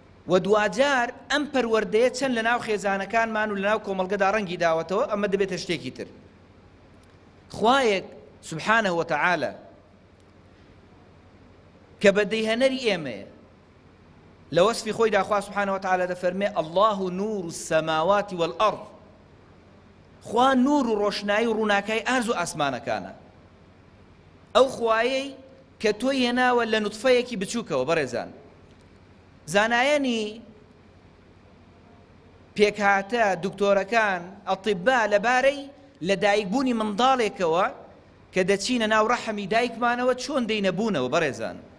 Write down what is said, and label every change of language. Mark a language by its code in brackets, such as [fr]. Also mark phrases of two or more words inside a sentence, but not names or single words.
[ckb] و دوجار ئەم پەروەردەیە چەند لە ناو خێزانەکانمان و لە ناو کۆمەڵگەدا ڕەنگی داوەتەوە، ئەمە دەبێتە شتێکی تر. خوایەک [ar] سوبحانە و تەعالە [ckb] کە بە دەیهەنەری ئێمەیە. لە وەسفی خۆی داخوا [ar] سوبحانە و تەعالە [ckb] دەفەرمێ: [ar] «الله نور السماوات والأرض.» [ckb] خوا نور و ڕۆشنایی و ڕووناکای ئارز و ئاسمانەکانە. ئەو خوایەی کە تۆی هێناوە لە نوتفەیەکی بچووکەوە بەڕێزان. زانایەنی پێکهاتە، دوکتۆرەکان، ئەطیبا لەبارەی لە دایکبوونی منداڵێکەوە کە دەچینە ناو ڕەحمی دایکمانەوە چۆن دەینەبوونەوە بەڕێزان.